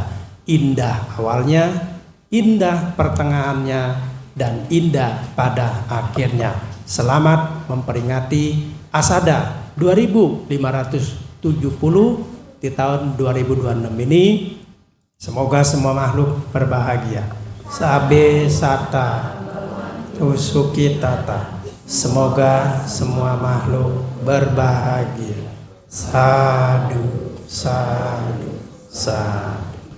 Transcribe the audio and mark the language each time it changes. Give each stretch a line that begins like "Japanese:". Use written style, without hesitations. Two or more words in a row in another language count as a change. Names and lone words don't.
Indonesian: Indah awalnya, indah pertengahannya, dan indah pada akhirnya. Selamat memperingati Asada 2570 di tahun 2026 ini. Semoga semua makhluk berbahagia.
Pali: Sabe sata usuki tata.
Indonesian: Semoga semua makhluk berbahagia.
Pali: Sadu, sadu, sadu.